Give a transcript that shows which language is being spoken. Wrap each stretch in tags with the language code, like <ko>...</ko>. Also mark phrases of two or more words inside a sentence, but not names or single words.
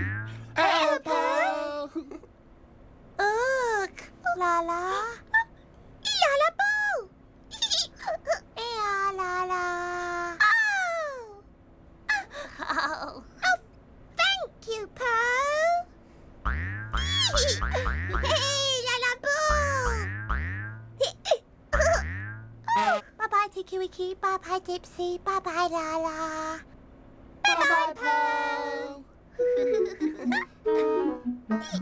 <en>Po! Ugh, Laa-Laa. Laa-Laa ball! Laa-Laa. Oh, thank you, Po! Laa-Laa ball! Bye-bye, Tinky-Winky, bye-bye, Dipsy, bye-bye, Laa-Laa. Bye-bye, Po!</en>